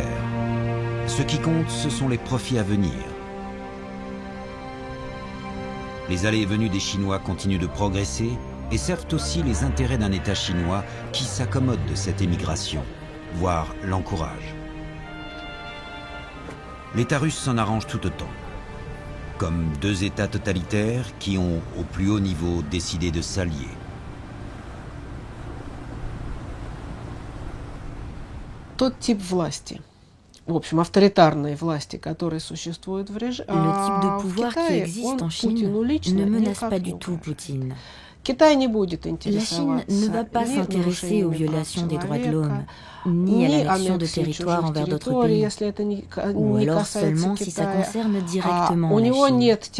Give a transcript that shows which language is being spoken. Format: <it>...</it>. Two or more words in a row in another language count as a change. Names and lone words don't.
<fr>Ce qui compte, ce sont les profits à venir. Les allées et venues des Chinois continuent de progresser et servent aussi les intérêts d'un État chinois qui s'accommode de cette émigration, voire l'encourage. L'État russe s'en arrange tout autant, comme deux États totalitaires qui ont, au plus haut niveau, décidé de s'allier.</fr> <ru>Тот тип власти, в общем, авторитарной власти, которая существует в режиме,</ru> <fr>le type de pouvoir qui existe en Chine ne menace pas du tout Poutine. La Chine ne va pas s'intéresser aux violations des droits de l'homme, ni à l'annexion de territoires envers d'autres pays, ou alors seulement si ça concerne directement la Chine.</fr>